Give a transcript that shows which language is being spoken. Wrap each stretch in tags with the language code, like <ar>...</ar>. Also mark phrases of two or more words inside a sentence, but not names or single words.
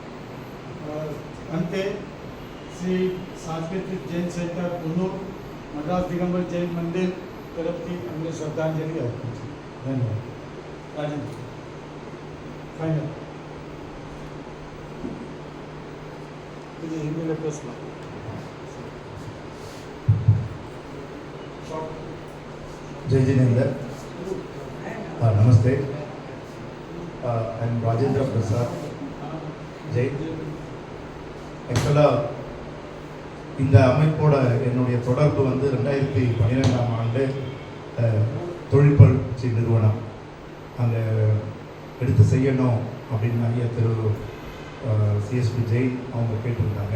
<gu>અંતે શ્રી સાંસ્કૃતિક જૈન સેન્ટર કુનૂર, મદ્રાસ દિગંબર જૈન મંદિર તરફથી અમને શ્રદ્ધાંજલિ આપી છે. ધન્યવાદ. રાજેન્દ્ર ફાઇનલ</gu> <en>email addressમાં</en> <hi>जय जिनेन्द्र, नमस्ते.</hi> <en>I am Rajendra Prasad Jay.</en> <ta>ஆக்சுவலாக இந்த அமைப்போட என்னுடைய தொடர்பு வந்து 2012ஆம் ஆண்டு தொழிற்பயிற்சி நிறுவனம் அங்கே எடுத்து செய்யணும் அப்படின்னு நிறைய சிஎஸ்பி ஜெயின் அவங்க கேட்டிருந்தாங்க.</ta>